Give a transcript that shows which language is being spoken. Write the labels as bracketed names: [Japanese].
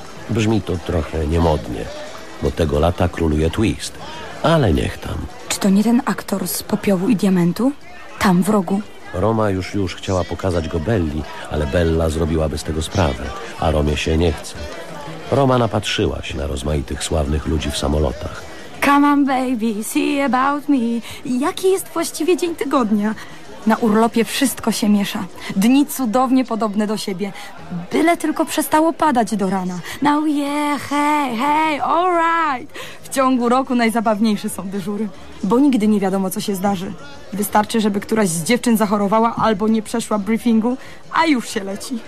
[Polish] Brzmi to trochę niemodnie, bo tego lata króluje twist, ale niech tam. Czy to nie ten aktor z Popiołu i Diamentu? Tam w rogu. Roma już chciała pokazać go Belli, ale Bella zrobiłaby z tego sprawę, a Romie się nie chce. Roma napatrzyła się na rozmaitych sławnych ludzi w samolotach. [English] Come on baby, see about me. [Polish] Jaki jest właściwie dzień tygodnia? Na urlopie wszystko się miesza. Dni cudownie podobne do siebie. Byle tylko przestało padać do rana. Now yeah, hey, alright. W ciągu roku najzabawniejsze są dyżury. Bo nigdy nie wiadomo, co się zdarzy. Wystarczy, żeby któraś z dziewczyn zachorowała albo nie przeszła briefingu, a już się leci.